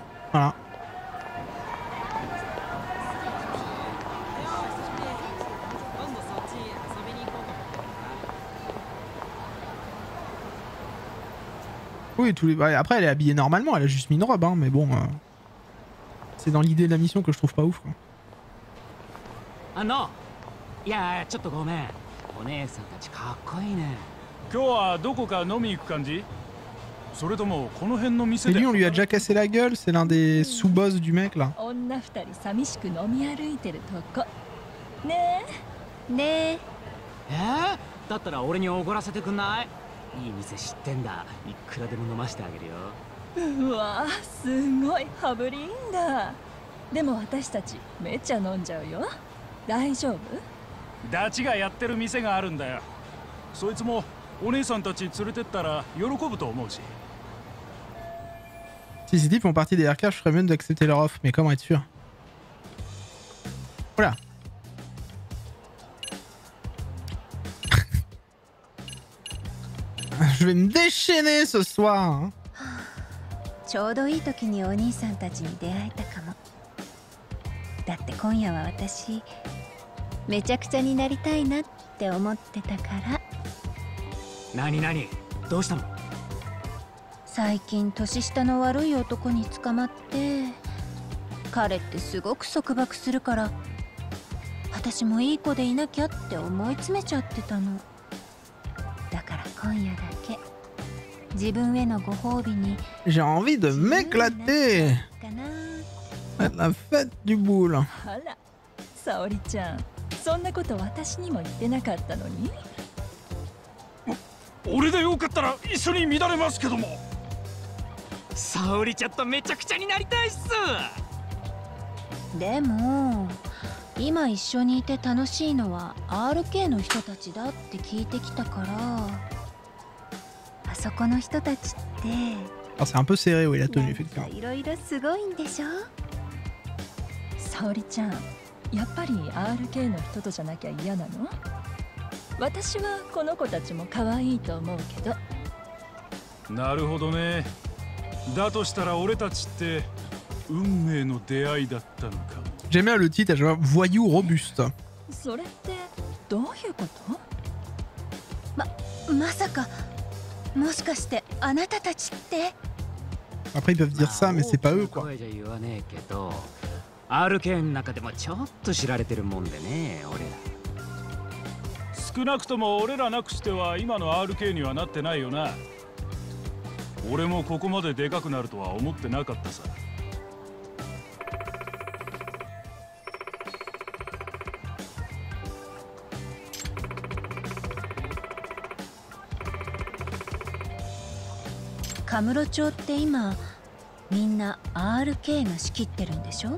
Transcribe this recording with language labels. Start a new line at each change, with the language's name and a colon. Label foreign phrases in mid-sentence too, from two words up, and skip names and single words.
French: Voilà. Oui, tous les... Après, elle est habillée normalement, elle a juste mis une robe, hein, mais bon... C'est dans l'idée de la mission que je trouve pas ouf, quoi. Ah non!
Japanese: Yeah, ちょっとごめん。お姉さんたちかっこいいね。今日はどこか飲み行く感じ？それともこの辺の店で。
French: Et lui, on lui a déjà cassé la gueule, c'est l'un des sous-boss du mec, là.
Japanese: 女二人寂しく飲み歩いてるとこ。ねえ。ねえ。だったら俺におごらせてくんない？いい店知ってんだ。いくらでも飲ましてあげるよ。うわ、すごい羽振りいいんだ。 でも私たちめっちゃ飲んじゃうよ。大丈夫？ダチがやってる店があるんだよ。そいつもお姉さんたち連れてったら喜ぶと思うし。
French: Si ces types font partie des RK, je ferais mieux d'accepter leur offre, mais comment être sûr? Voilà. Je vais me déchaîner ce soir. Hein.
Japanese: ちょうどいい時にお兄さんたちに出会えたかも。だって今夜は私めちゃくちゃになりたいなって思ってたから。何どうしたの？最近年下の悪い男に捕まって、彼ってすごく束縛するから、私もいい子でいなきゃって思い詰めちゃってたの。だから今夜だけ自分へのご褒美に。
French: J'ai envie de m'éclater. La fête du boule.
Japanese: あら、沙織ちゃん、そんなこと私にも言ってなかったのに。俺でよかったら一緒に乱れますけども。沙織ちゃんとめちゃくちゃになりたいっす。でも今一緒にいて楽しいのは RK の人たちだって聞いてきたから、あそこの人たちって。
French: Alors c'est un peu serré, oui, la tenue, effectivement.
Japanese: いろいろすごいんでしょ。沙織ちゃん、やっぱり RK の人とじゃなきゃ嫌なの？私はこの子たちも可愛いと思うけど。なるほどね。だとしたら俺たちって運命の出会いだったのか。
French: J'aime bien le titre, je vois voyou robuste.
Japanese: それってどういうこと？まさかもしかしてあなたたちって。
French: Après ils peuvent dire ça, mais c'est pas eux quoi.
Japanese: RK の中でもちょっと知られてるもんでね、俺ら。少なくとも俺らなくしては今の RK にはなってないよな。俺もここまででかくなるとは思ってなかったさ。カムロ町って今みんな RK が仕切ってるんでしょ。